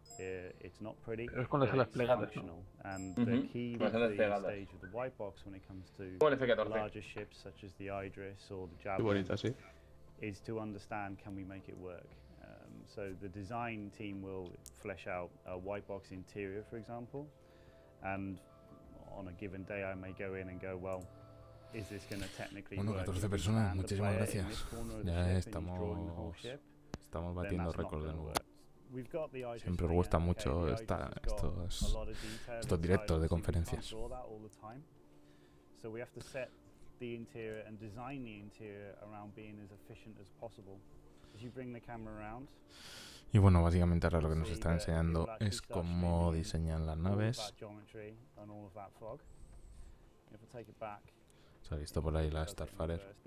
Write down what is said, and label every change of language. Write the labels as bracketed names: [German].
[English] It's not pretty, it's functional, and the key with the stage of the white box when it comes to larger ships such as the Idris or the Javelin is to understand, can we make it work? So the design team will flesh out a white box interior, for example, and on a given day I may go in and go, well, is this going to technically work? [Spanish] 14 personas, muchísimas gracias. Ya estamos batiendo récords de nuevo. Siempre os gusta mucho estos directos de conferencias. [English] So we have to set the interior and design the interior around being as efficient as possible. As you bring the camera around, [Spanish] y bueno, básicamente ahora lo que nos está enseñando es cómo diseñan las naves. Se ha visto por ahí la Starfarer.